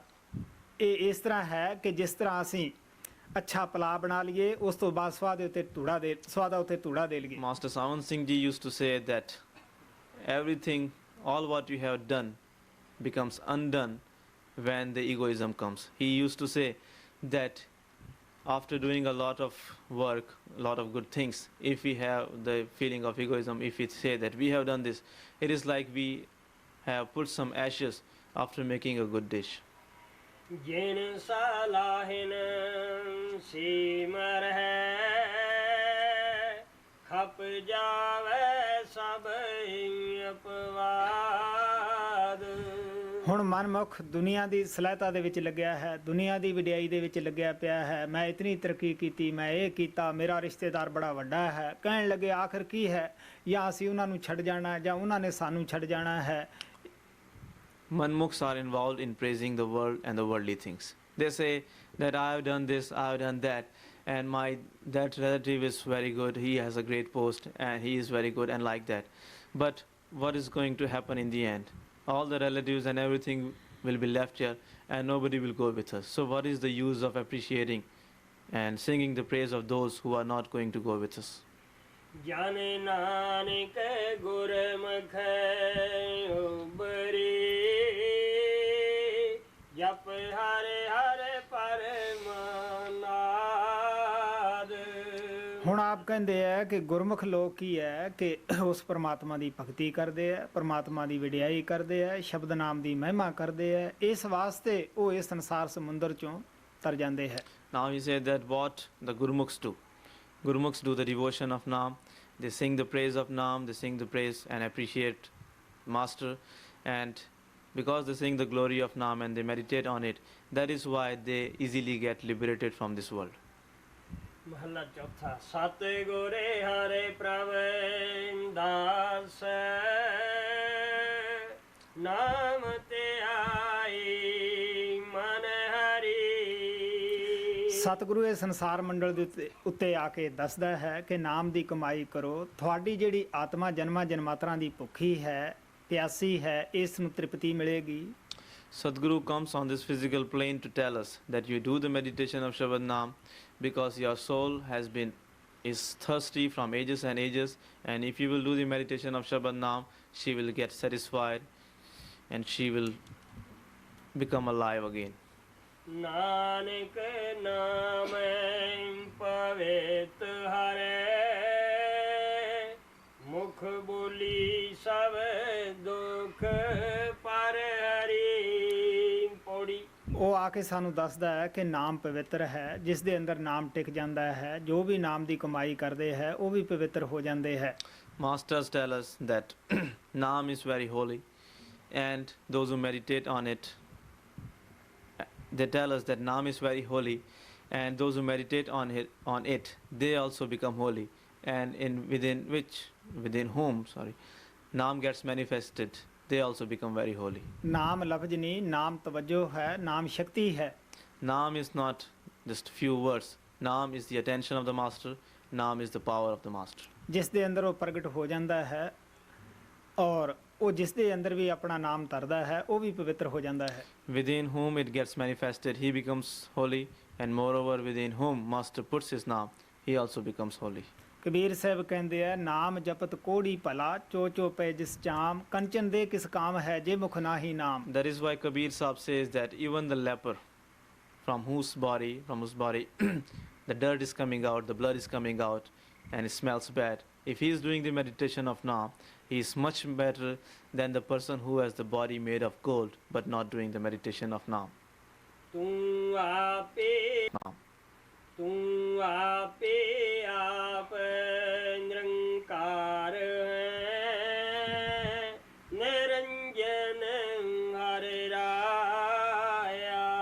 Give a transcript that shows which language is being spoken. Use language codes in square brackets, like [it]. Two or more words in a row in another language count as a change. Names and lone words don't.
[pa] ਇਹ ਇਸ ਤਰ੍ਹਾਂ ਹੈ ਕਿ ਜਿਸ ਤਰ੍ਹਾਂ ਅਸੀਂ ਅੱਛਾ ਪਲਾ ਬਣਾ ਲਈਏ, ਉਸ ਤੋਂ ਬਾਅਦ ਸਵਾਦ ਉੱਤੇ ਧੂੜਾ ਦੇ ਲਈਏ। [en] Master Savan Singh Ji used to say that everything, all what you have done becomes undone when the egoism comes. He used to say that after doing a lot of work, a lot of good things, if we have the feeling of egoism, if we say that we have done this, it is like we have put some ashes after making a good dish. [pa] ਜਿਨ ਸਲਾਹਿਨ ਸੀਮਰ ਹੈ ਖਪ ਜਾਵੇ ਸਭ ਅਪਵਾਦ। ਹੁਣ ਮਨਮੁਖ ਦੁਨੀਆ ਦੀ ਸਲਾਹਤਾ ਦੇ ਵਿੱਚ ਲੱਗਿਆ ਹੈ, ਦੁਨੀਆ ਦੀ ਵਡਿਆਈ ਦੇ ਵਿੱਚ ਲੱਗਿਆ ਪਿਆ ਹੈ। ਮੈਂ ਇਤਨੀ ਤਰੱਕੀ ਕੀਤੀ, ਮੈਂ ਇਹ ਕੀਤਾ, ਮੇਰਾ ਰਿਸ਼ਤੇਦਾਰ ਬੜਾ ਵੱਡਾ ਹੈ। ਕਹਿਣ ਲੱਗੇ ਆਖਰ ਕੀ ਹੈ, ਜਾਂ ਅਸੀਂ ਉਹਨਾਂ ਨੂੰ ਛੱਡ ਜਾਣਾ ਜਾਂ ਉਹਨਾਂ ਨੇ ਸਾਨੂੰ ਛੱਡ ਜਾਣਾ ਹੈ। [en] Manmukhs are involved in praising the world and the worldly things. They say that I have done this, I have done that, and that relative is very good, he has a great post, and he is very good, and like that. But what is going to happen in the end? All the relatives and everything will be left here, and nobody will go with us. So what is the use of appreciating and singing the praise of those who are not going to go with us? [pa] ਜਾਣੇ ਨਾਨਕ ਗੁਰਮੁਖ ਉਬਰੀ ਜਪ ਹਰਿ ਹਰਿ ਪਰਮਾਨਾਦ। ਹੁਣ ਆਪ ਕਹਿੰਦੇ ਆ ਕਿ ਗੁਰਮੁਖ ਲੋਕ ਕੀ ਹੈ ਕਿ ਉਸ ਪਰਮਾਤਮਾ ਦੀ ਭਗਤੀ ਕਰਦੇ ਆ, ਪਰਮਾਤਮਾ ਦੀ ਵਡਿਆਈ ਕਰਦੇ ਆ, ਸ਼ਬਦ ਨਾਮ ਦੀ ਮਹਿਮਾ ਕਰਦੇ ਆ। ਇਸ ਵਾਸਤੇ ਉਹ ਇਸ ਸੰਸਾਰ ਸਮੁੰਦਰ ਚੋਂ ਤਰ ਜਾਂਦੇ ਹੈ। [en] Now he said that what the Gurmukhs do. Gurmukhs do the devotion of Naam, they sing the praise of Naam, they sing the praise and appreciate Master, and because they sing the glory of Naam and they meditate on it, that is why they easily get liberated from this world. [pa] ਮਹਲਾ ਚੌਥਾ। ਸਤ ਗੁਰੇ ਹਰਿ ਪ੍ਰਭ ਦਾਸ ਨਾਮ ਤੇ ਆਈ ਮਨ ਹਰੀ। ਸਤਿਗੁਰੂ ਇਹ ਸੰਸਾਰ ਮੰਡਲ ਦੇ ਉੱਤੇ ਆ ਕੇ ਦੱਸਦਾ ਹੈ ਕਿ ਨਾਮ ਦੀ ਕਮਾਈ ਕਰੋ। ਤੁਹਾਡੀ ਜਿਹੜੀ ਆਤਮਾ ਜਨਮਾਂ ਜਨਮਾਤਰਾਂ ਦੀ ਭੁੱਖੀ ਹੈ, ਪਿਆਸੀ ਹੈ, ਇਸ ਨੂੰ ਤ੍ਰਿਪਤੀ ਮਿਲੇਗੀ। [en] Sadguru comes on this physical plane to tell us that you do the meditation of Shabad Naam because your soul is thirsty from ages and ages, and if you will do the meditation of Shabad Naam, she will get satisfied and she will become alive again. [pa] ਨਾਨਕ ਨਾਮ ਪਵਿੱਤ ਹਰੇ ਮੁਖ ਬੋਲੀ ਸਭ ਦੁਖ ਪਰ ਹਰੀ। ਪੌੜੀ। ਉਹ ਆ ਕੇ ਸਾਨੂੰ ਦੱਸਦਾ ਹੈ ਕਿ ਨਾਮ ਪਵਿੱਤਰ ਹੈ, ਜਿਸ ਦੇ ਅੰਦਰ ਨਾਮ ਟਿਕ ਜਾਂਦਾ ਹੈ। ਜੋ ਵੀ ਨਾਮ ਦੀ ਕਮਾਈ ਕਰਦੇ ਹੈ ਉਹ ਵੀ ਪਵਿੱਤਰ ਹੋ ਜਾਂਦੇ ਹੈ। [en] Masters tell us that Naam is very holy, and those who meditate on it, they tell us that Naam is very holy, and those who meditate on it, they also become holy, and within whom Naam gets manifested, they also become very holy. [pa] ਨਾਮ ਲਫ਼ਜ਼ ਨਹੀਂ, ਨਾਮ ਤਵੱਜੋ ਹੈ, ਨਾਮ ਸ਼ਕਤੀ ਹੈ। [en] Naam is not just few words. Naam is the attention of the Master. Naam is the power of the Master. [pa] ਜਿਸ ਦੇ ਅੰਦਰ ਉਹ ਪ੍ਰਗਟ ਹੋ ਜਾਂਦਾ ਹੈ, ਔਰ ਉਹ ਜਿਸ ਦੇ ਅੰਦਰ ਵੀ ਆਪਣਾ ਨਾਮ ਧਰਦਾ ਹੈ ਉਹ ਵੀ ਪਵਿੱਤਰ ਹੋ ਜਾਂਦਾ ਹੈ। [en] Within whom it gets manifested, he becomes holy, and moreover within whom Master puts his Naam, he also becomes holy. [pa] ਕਬੀਰ ਸਾਹਿਬ ਕਹਿੰਦੇ ਆ ਨਾਮ ਜਪਤ ਕੋੜੀ ਭਲਾ ਚੋ ਚੋ ਪੈ ਜਿਸ ਚਾਮ ਕੰਚਨ ਦੇ ਕਿਸ ਕਾਮ ਹੈ ਜੇ ਮੁਖ ਨਾਹੀ ਨਾਮ। [en] That is why Kabir Sahib says that even the leper from whose body the dirt is coming out, the blood is coming out, and it smells bad. If he is doing the meditation of Naam, he is much better than the person who has the body made of gold but not doing the meditation of Naam. [pa] ਤੂੰ ਆਪੇ ਆਪ ਨਿਰੰਕਾਰ ਹੈ ਨਿਰੰਜਨ ਹਰਿ ਰਾਇਆ।